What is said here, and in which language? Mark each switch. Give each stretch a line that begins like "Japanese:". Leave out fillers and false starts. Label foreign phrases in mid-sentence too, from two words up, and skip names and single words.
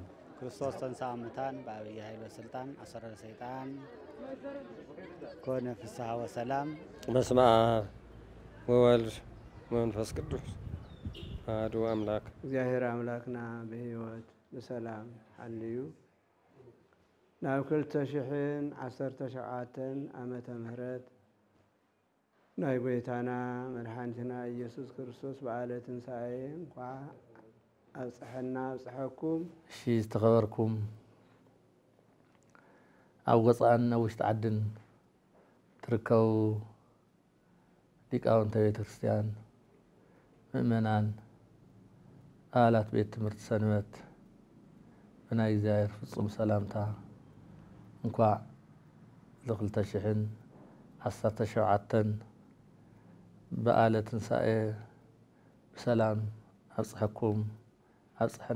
Geez: ክርስቶስ ተንሥአ እሙታን በአብይ ኃይል ወስልጣን አሰሮ ለሰይጣን ኮነ ፍስሐ ወሰላም። በስመ አብ ወወልድ ወመንፈስ ቅዱስ አሐዱ አምላክ።
Tigrinya: እግዚአብሔር አምላክና በሕይወት በሰላም ሐልዩ ናብ 2017 ዓመተ ምህረት ናይ ጎይታና መድኃኒትና ኢየሱስ ክርስቶስ በዓለ ትንሣኤ እንኳ አብጽሐና አብጽሐኩም። እሺ ዝተኸበርኩም ኣብ ወፃእን ኣብ ውሽጢ ዓድን ትርከቡ ሊቃውንተ ቤተ ክርስቲያን ምእመናን አባላት ቤት ትምህርት ሰንበት ብናይ እግዚአብሔር ፍጹም ሰላምታ እንኳዕ ለ2017 በዓለ ትንሣኤ ብሰላም ኣብጽሐኩም ኣብጽሐና።